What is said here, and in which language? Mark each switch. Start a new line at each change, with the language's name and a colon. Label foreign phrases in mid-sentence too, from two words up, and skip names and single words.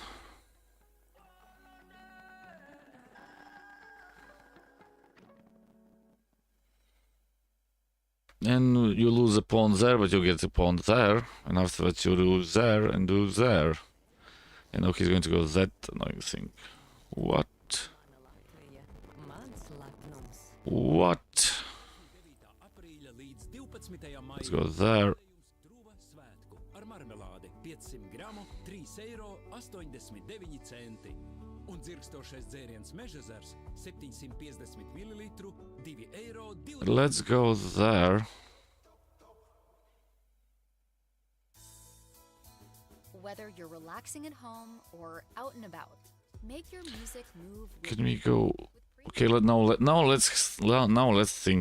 English: And you lose a pawn there, but you get a pawn there. And afterwards you lose there and do there. And now he's going to go that annoying thing. What? What? Let's go there.
Latvian: Ar marmelādi 500 gramu, 3,89 eiro. Un dzirkstošais dzēriens Mežezers 750 ml, 2 eiro.
English: Let's go there. Whether you're relaxing at home or out and about, make your music move. Can we go? Okay, let's think.